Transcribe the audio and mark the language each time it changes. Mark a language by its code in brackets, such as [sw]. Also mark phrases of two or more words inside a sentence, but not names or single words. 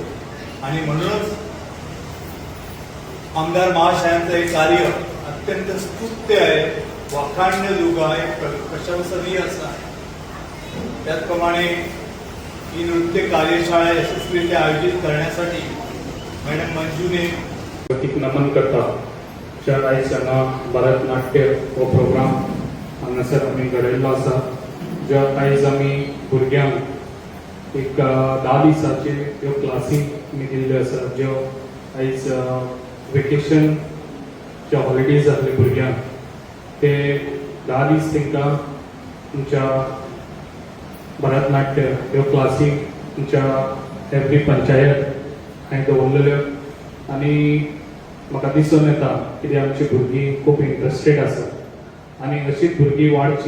[mr] आणि म्हणूनच आमदार महाशयांचं हे कार्य अत्यंत स्तुत्य आहे, वाखाणण्याजोगं आहे, प्रशंसनीय असं आहे. त्याचप्रमाणे ही नृत्य कार्यशाळा यशस्वीरित्या आयोजित करण्यासाठी मॅडम मंजूने [kok] नमन करता. ज्या आयज हांगा भरतनाट्य हो प्रोग्राम हांगासर आमी घडयल्लो आसा. ज्या आयज आमी भुरग्यांक एक 10 दिसाचे ह्यो क्लासी आमी दिल्ल्यो आसा, ज्यो आयज वेकेशन जे हॉलिडेज जातले भुरग्यांक, ते 10 दीस तांकां तुमच्या भरतनाट्य ह्यो क्लासी तुमच्या एवरी पंचायत हांवें दवरलेल्यो आनी म्हाका दिसून येता की आमची भुरगीं खूब इंट्रस्टेड आसा आनी अशीच भुरगीं वाडची.